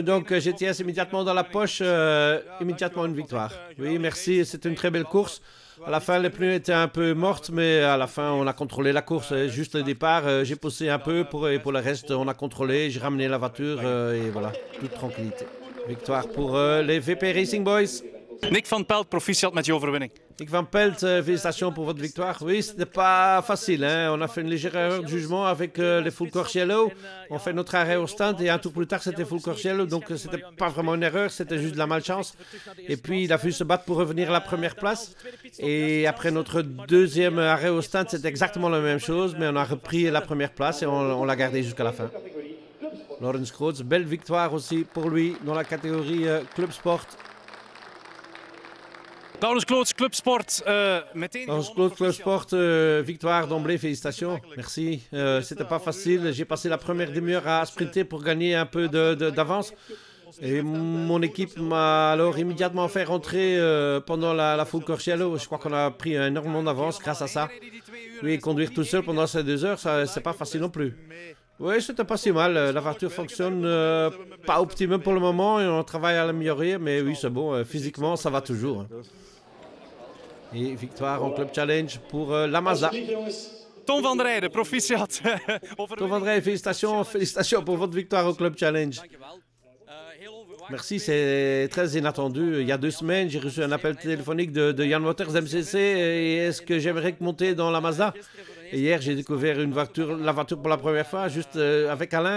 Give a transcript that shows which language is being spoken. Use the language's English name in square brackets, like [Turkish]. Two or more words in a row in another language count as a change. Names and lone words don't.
[French] Donc GTS immédiatement dans la poche, immédiatement une victoire. Oui, merci, c'était une très belle course. À la fin, les pneus étaient un peu mortes, mais à la fin, on a contrôlé la course. Juste le départ, j'ai poussé un peu, et pour le reste, on a contrôlé. J'ai ramené la voiture et voilà, toute tranquillité. Victoire pour les VP Racing Boys. [Dutch] Nick Van Pelt, proficiat met je overwinning. [French] Nick Van Pelt, félicitations pour votre victoire. Oui, c'était pas facile. Hein? On a fait une légère erreur de jugement avec les [English] full course yellow. [French] On fait notre arrêt au stand et un tour plus tard, c'était [English] full course yellow. [French] Donc, c'était pas vraiment une erreur, c'était juste de la malchance. Et puis, il a fallu se battre pour revenir à la première place. Et après notre deuxième arrêt au stand, c'était exactement la même chose. Mais on a repris la première place et on l'a gardé jusqu'à la fin. Laurens Kloots, belle victoire aussi pour lui dans la catégorie Club Sport. Laurens Kloots, Club Sport. Laurens Kloots, Club Sport, victoire d'emblée, félicitations. Merci. C'était pas facile. J'ai passé la première demi-heure à sprinter pour gagner un peu d'avance. Et mon équipe m'a alors immédiatement fait rentrer pendant la [English] full course yellow. [French] Je crois qu'on a pris énormément d'avance grâce à ça. Oui, conduire tout seul pendant ces 2 heures, c'est pas facile non plus. Oui, c'était pas si mal. La voiture fonctionne pas optimum pour le moment et on travaille à l'améliorer. Mais oui, c'est bon. Physiquement, ça va toujours. Et victoire en Club Challenge pour la Mazda. [Dutch] Tom van der Rijden, proficiat. [French] Tom van der Rijden, félicitations pour votre victoire au Club Challenge. Merci, c'est très inattendu. Il y a 2 semaines, j'ai reçu un appel téléphonique de Jan Waters d'MCC. Et est-ce que j'aimerais monter dans la Mazda? Et hier, j'ai découvert la voiture pour la première fois, juste avec Alain.